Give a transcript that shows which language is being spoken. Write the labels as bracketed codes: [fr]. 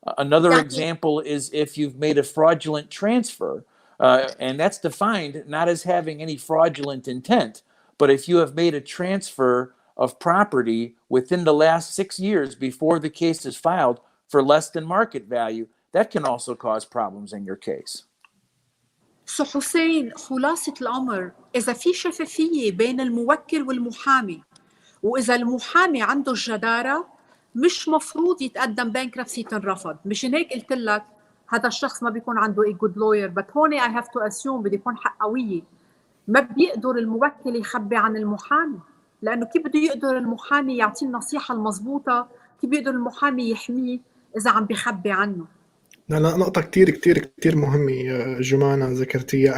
[en] Another example is if you've made a fraudulent transfer, and that's defined not as having any fraudulent intent, but if you have made a transfer of property within the last 6 years before the case is filed for less than market value, that can also cause problems in your case. [ar] So حسين، خلاصة الأمر إذا في شفافية بين الموكل والمحامي، وإذا المحامي عنده الجدارة، مش مفروض يتقدم بانكربسي تنرفض. مشان هيك قلت لك هذا الشخص ما بيكون عنده [en] a good lawyer. but [ar] هون [en] I have to assume [ar] بده يكون حقوية. ما بيقدر الموكل يخبي عن المحامي، لأنه كيف بده يقدر المحامي يعطيه النصيحة المضبوطة؟ كيف بيقدر المحامي يحميه إذا عم بيخبي عنه؟ لا نقطة كتير مهمة جمانة ذكرتيها.